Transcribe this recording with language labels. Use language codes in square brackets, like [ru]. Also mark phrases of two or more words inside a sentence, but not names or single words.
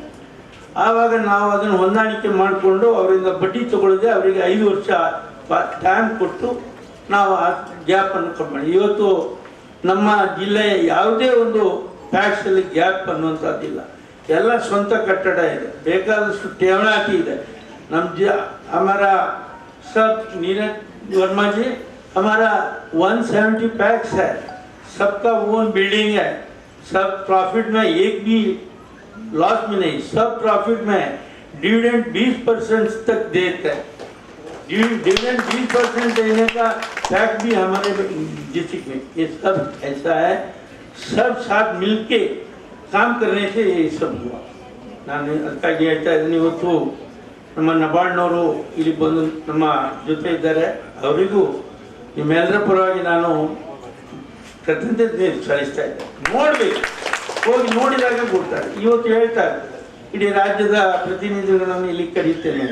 [kn] ಆವಾಗ ನಾವು ಅದನ್ನು ಹೊಂದಾಣಿಕೆ ಮಾಡಿಕೊಂಡು ಅವರಿಂದ ಬಡ್ಡಿ ತಗೊಳ್ಳದೆ ಅವರಿಗೆ 5 ವರ್ಷ ಟೈಮ್ ಕೊಟ್ಟು ನಾವು ಆ ಗ್ಯಾಪನ್ನು ಕಮ್ಮಿ ಮಾಡಿ. ಇವತ್ತು ನಮ್ಮ ಜಿಲ್ಲೆಯ ಯಾವುದೇ ಒಂದು ಫ್ಯಾಕ್ಟ್ಸಲ್ಲಿ ಗ್ಯಾಪ್ ಅನ್ನುವಂಥದ್ದಿಲ್ಲ. ಎಲ್ಲ ಸ್ವಂತ ಕಟ್ಟಡ ಇದೆ, ಬೇಕಾದಷ್ಟು ಠೇವಣಿ ಇದೆ. [hi] ನಮ್ಮ हमारा सब नीरज वर्मा जी, हमारा 170 पैक्स है, सबका [en] own building [hi] है, सब प्रॉफिट में, एक भी लॉस में नहीं, सब प्रॉफिट में है. डिविडेंड 20% तक देते हैं. डिविडेंड 20% देने का फैक्ट भी हमारे डिस्ट्रिक्ट में. ये सब ऐसा है, सब साथ मिलके काम करने से ये सब हुआ. [kn] ನಾನು ಅದಕ್ಕಾಗಿ ಹೇಳ್ತಾ ಇದ್ದೀನಿ, ಇವತ್ತು ನಮ್ಮ ನಬಾರ್ಡ್ನವರು ಇಲ್ಲಿ ಬಂದು ನಮ್ಮ ಜೊತೆ ಇದ್ದಾರೆ. ಅವರಿಗೂ ನಿಮ್ಮೆಲ್ಲರ ಪರವಾಗಿ ನಾನು ಕೃತಜ್ಞತೆ ಸಲ್ಲಿಸ್ತಾ ಇದ್ದೆ. ನೋಡಬೇಕು, ಹೋಗಿ ನೋಡಿದಾಗ ಕೊಡ್ತಾರೆ. ಇವತ್ತು ಹೇಳ್ತಾರೆ ಇಡೀ ರಾಜ್ಯದ ಪ್ರತಿನಿಧಿಗಳನ್ನು ಇಲ್ಲಿ ಕರೀತೇನೆ.